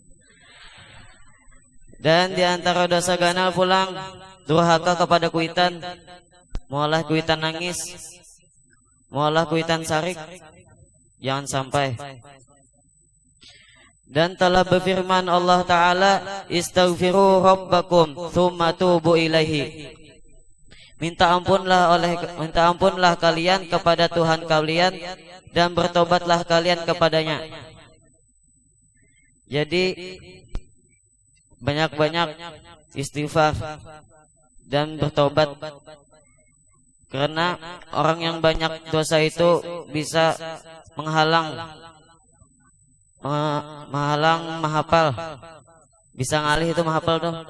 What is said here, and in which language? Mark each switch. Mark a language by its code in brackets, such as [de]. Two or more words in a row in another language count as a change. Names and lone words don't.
[bjn] Dan di antara dosa ganal pulang durhaka kepada kuitan, mualah kuitan nangis, mualah kuitan sarik, jangan sampai. [id] Dan telah berfirman Allah Ta'ala, [ar] استغفروا ربكم ثم توبوا إليه. [id] Minta ampunlah kalian kepada Tuhan kalian dan bertobatlah kalian kepadanya. Jadi banyak-banyak istighfar dan bertobat, karena orang yang banyak dosa itu bisa menghalang menghafal, bisa ngalih itu menghafal tuh.